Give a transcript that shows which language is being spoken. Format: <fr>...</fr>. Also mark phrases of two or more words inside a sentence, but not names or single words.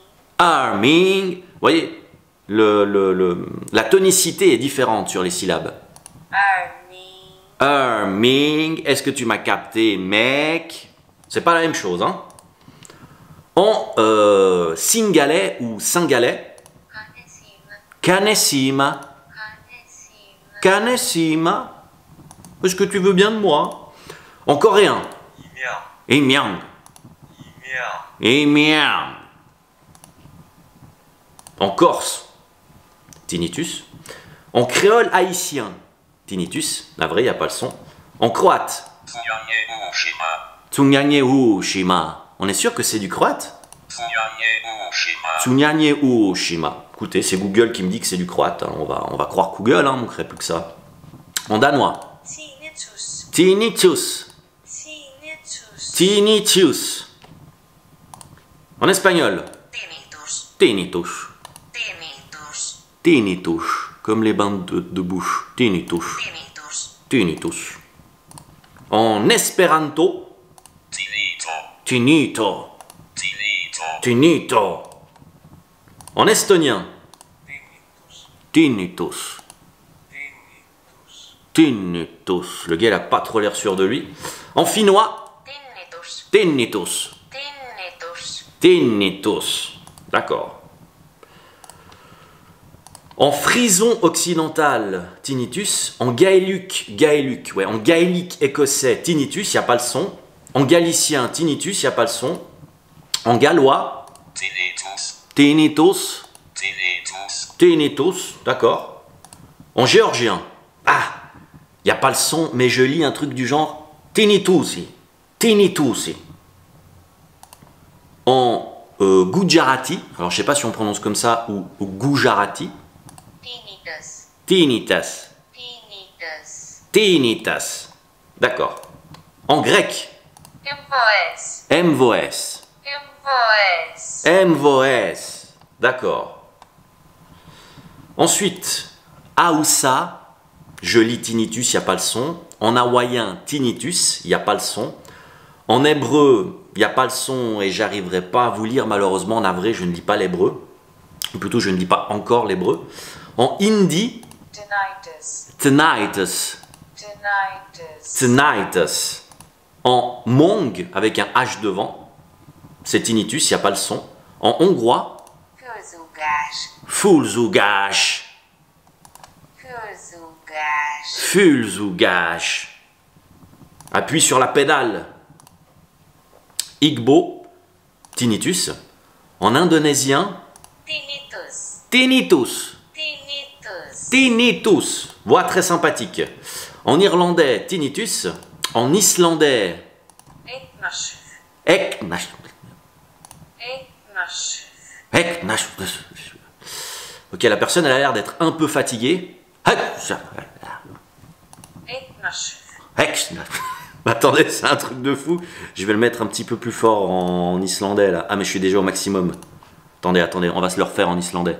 <fr>harming. Vous voyez, la tonicité est différente sur les syllabes. Arming. Harming, est-ce que tu m'as capté, mec? C'est pas la même chose, hein. En singalais ou singalais, Canesima. canesima, Canesima. canesima. Est-ce que tu veux bien de moi? En coréen, Imiang. Emyang, Imiang. Emyang. En corse, tinnitus. En créole haïtien, tinnitus. La vraie, il n'y a pas le son. En croate,</fr> <hr>Tsunyanye ou Shima.</hr> <fr>On est sûr que c'est du croate?</fr> <hr>Tsunyanye ou Shima.</hr> <fr>Écoutez, c'est Google qui me dit que c'est du croate. On va croire Google, on ne manquerait plus que ça. En danois, Tinnitus. tinnitus. Tinnitus. Tinnitus. En espagnol, Tinnitus. tinnitus. Tinnitus. Tinnitus. Comme les bandes de bouche. Tinnitus. Tinnitus. Tinnitus. En espéranto, Tinnitus. tinito. Tinnitus. Tinito. En estonien, Tinnitus. tinnitus. Tinnitus. Le gars, il a pas trop l'air sûr de lui. En finnois, Tinnitus. tinnitus. Tinnitus. Tinnitus. D'accord. En frison occidental, tinnitus. En gaélique, en gaélique écossais, tinnitus, il n'y a pas le son. En galicien, tinnitus, il n'y a pas le son. En gallois, tinnitus, tinnitus, tinnitus, tinnitus, d'accord. En géorgien, ah, il n'y a pas le son, mais je lis un truc du genre tinnitusi, tinnitusi. En gujarati, alors je sais pas si on prononce comme ça ou gujarati, tinnitus, tinnitus, tinnitus, tinnitus, d'accord. En grec, emvoes, mvos, emvoes, mvos, d'accord. Ensuite, aoussa, je lis tinnitus, il n'y a pas le son. En hawaïen, tinnitus, il n'y a pas le son. En hébreu, il n'y a pas le son et j'arriverai pas à vous lire malheureusement. Navré, je ne lis pas l'hébreu. Ou plutôt, je ne lis pas encore l'hébreu. En hindi, tinnitus, tinnitus, tinnitus, tinnitus. En mong, avec un H devant, c'est tinnitus, il n'y a pas le son. En hongrois, fülzúgás, fulzugás, fülzúgás, fulzugás. Appuie sur la pédale. Igbo, tinnitus. En indonésien, tinnitus, tinnitus, tinnitus, tinnitus. Voix très sympathique. En irlandais, tinnitus. En islandais, eknas, eknash. eknas, Eknash. Ok, la personne elle a l'air d'être un peu fatiguée. eknas, Attendez, c'est un truc de fou. Je vais le mettre un petit peu plus fort en islandais là. Ah mais je suis déjà au maximum. Attendez, attendez, on va se le refaire en islandais.</fr>